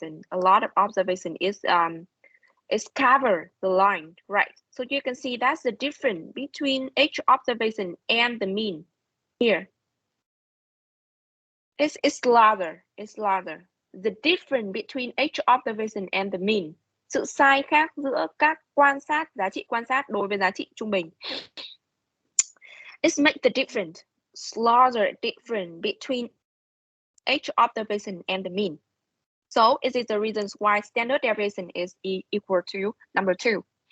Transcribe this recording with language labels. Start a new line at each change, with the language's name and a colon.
English: A lot of observation is cover the line, right? So you can see that's the difference between each observation and the mean here. It's larger. The difference between each observation and the mean.
Vietnamese: Sự sai khác giữa các giá trị quan sát đối với giá trị trung bình.
English: It makes the difference, larger difference between each observation and the mean. So it is the reasons why standard deviation is equal to number 2.